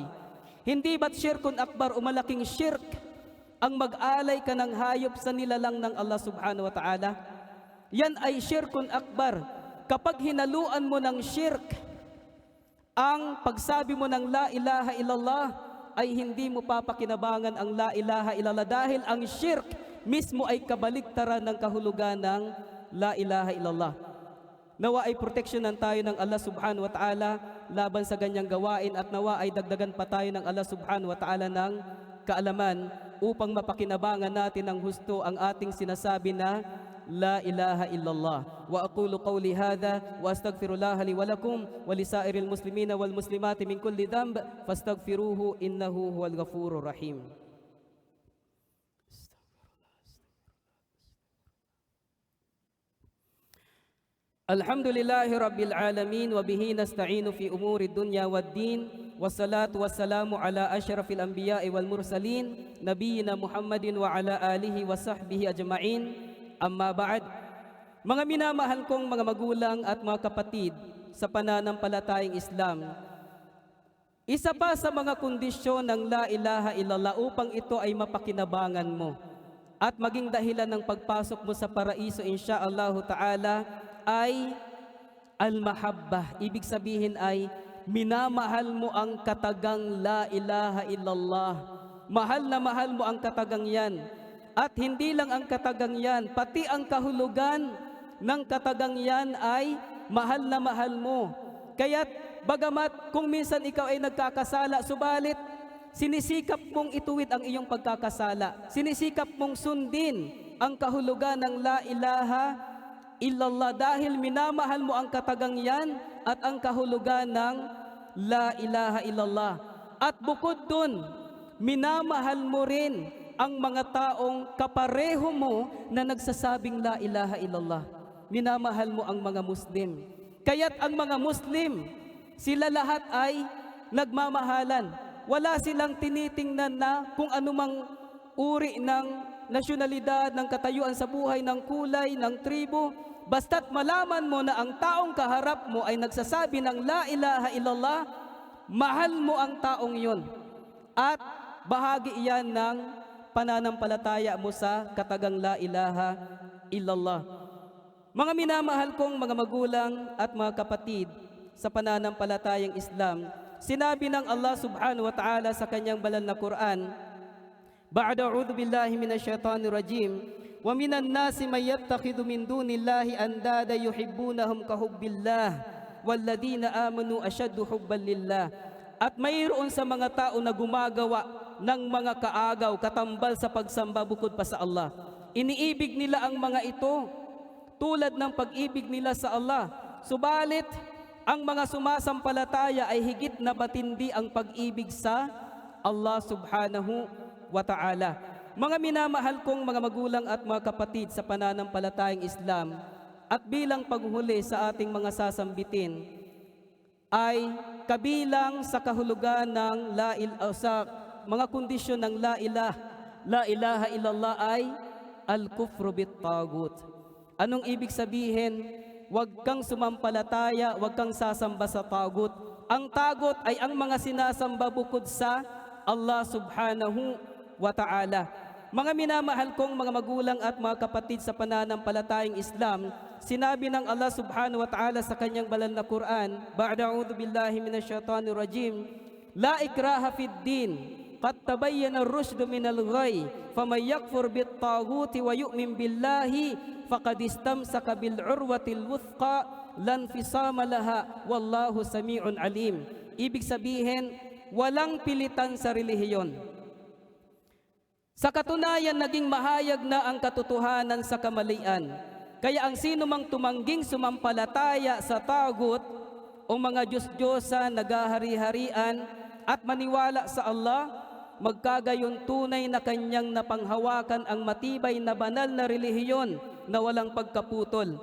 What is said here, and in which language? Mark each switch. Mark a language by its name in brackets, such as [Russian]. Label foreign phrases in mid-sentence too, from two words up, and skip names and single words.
[Filipino] Hindi ba't [Arabic] شرك أكبر [Filipino] o malaking shirk ang mag-alay ka ng hayop sa nilalang ng Allah [Arabic] سبحانه وتعالى? [Filipino] Yan ay [Arabic] شرك أكبر. [Filipino] Kapag hinaluan mo ng shirk ang pagsabi mo ng [Arabic] لا إله إلا الله, [Filipino] ay hindi mo papakinabangan ang [Arabic] لا إله إلا الله [Filipino] dahil ang shirk mismo ay kabaligtaran ng kahulugan ng [Arabic] لا إله إلا الله. [Filipino] Nawa ay proteksyonan tayo ng Allah [Arabic] سبحانه وتعالى [Filipino] laban sa ganyang gawain at nawa ay dagdagan pa tayo ng Allah [Arabic] سبحانه وتعالى [Filipino] ng kaalaman upang mapakinabangan natin ng husto ang ating sinasabi na [Arabic] لا إله إلا الله. وأقول قولي هذا وأستغفر الله لي ولكم ولسائر المسلمين والمسلمات من كل ذنب فاستغفروه إنه هو الغفور الرحيم. الحمد لله رب العالمين وبه نستعين في أمور الدنيا والدين والصلاة والسلام على أشرف الأنبياء والمرسلين نبينا محمد وعلى آله وصحبه أجمعين. أما بعد. [Filipino] Mga minamahal kong mga magulang at mga kapatid sa pananampalatayang Islam, isa pa sa mga kondisyon ng [Arabic] لا إله إلا الله [Filipino] upang ito ay mapakinabangan mo at maging dahilan ng pagpasok mo sa paraiso [Arabic] إن شاء الله تعالى [Filipino] ay al-mahabbah. Ibig sabihin ay minamahal mo ang katagang [Arabic] لا إله إلا الله. [Filipino] Mahal na mahal mo ang katagang yan. At hindi lang ang katagang yan, pati ang kahulugan ng katagang yan ay mahal na mahal mo. Kaya't bagamat kung minsan ikaw ay nagkakasala, subalit sinisikap mong ituwid ang iyong pagkakasala. Sinisikap mong sundin ang kahulugan ng [Arabic] لا إله إلا الله [Filipino] dahil minamahal mo ang katagang yan at ang kahulugan ng [Arabic] لا إله إلا الله. [Filipino] At bukod dun, minamahal mo rin ang mga taong kapareho mo na nagsasabing [Arabic] لا إله إلا الله. [Filipino] Minamahal mo ang mga Muslim. Kaya't ang mga Muslim, sila lahat ay nagmamahalan. Wala silang tinitingnan na kung anumang uri ng nasyonalidad, ng katayuan sa buhay, ng kulay, ng tribo. Basta't malaman mo na ang taong kaharap mo ay nagsasabi ng [Arabic] لا إله إلا الله, [Filipino] mahal mo ang taong yun. At bahagi iyan ng pananampalataya mo sa katagang [Arabic] لا إله إلا الله. [Filipino] Mga minamahal kong mga magulang at mga kapatid sa pananampalatayang Islam, sinabi ng Allah [Arabic] سبحانه وتعالى [Filipino] sa kanyang banal na Quran, [Arabic] بعد أعوذ بالله من الشيطان الرجيم, وَمِنَ النَّاسِ مَن يَتَّخِذُ مِن دُونِ اللَّهِ أَندَادًا يُحِبُّونَهُمْ كَحُبِّ اللَّهِ وَالَّذِينَ آمَنُوا أَشَدُّ حُبًّا لِلَّهِ. [Filipino] At mayroon sa mga tao na gumagawa ng mga kaagaw, katambal sa pagsamba bukod pa sa Allah. Iniibig nila ang mga ito tulad ng pag-ibig nila sa Allah. Subalit, ang mga sumasampalataya ay higit na matindi ang pag-ibig sa Allah [Arabic] سبحانه وتعالى. [Filipino] Mga minamahal kong mga magulang at mga kapatid sa pananampalatayang Islam, at bilang paghuli sa ating mga sasambitin, ay kabilang sa kahulugan ng sa mga kondisyon ng [Arabic] لا إله إلا الله [Filipino] ay [Arabic] الكفر بالطاغوت. [Filipino] Anong ibig sabihin? Huwag kang sumampalataya, huwag kang sasamba sa tagut. Ang tagut ay ang mga sinasamba bukod sa Allah [Arabic] سبحانه وتعالى. [Filipino] Mga minamahal kong mga magulang at mga kapatid sa pananampalatayang Islam, sinabi ng [Arabic] Allah سبحانه وتعالى [Filipino] sa kanyang banal na Quran, [Arabic] بعد أعوذ بالله من الشيطان الرجيم لا إكراه في الدين قد تبين الرشد من الغي فمن يكفر بالطاغوت ويؤمن بالله فقد استمسك بالعروة الوثقى لا انفصام لها والله سميع عليم. [Filipino] Ibig sabihin, walang pilitan sa relihiyon. Sa katunayan, naging mahayag na ang katotohanan sa kamalian. Kaya ang sino mang tumangging sumampalataya sa tagut o mga Diyos-Diyosa, nagahari-harian at maniwala sa Allah, magkagayon tunay na kanyang napanghawakan ang matibay na banal na relihiyon na walang pagkaputol.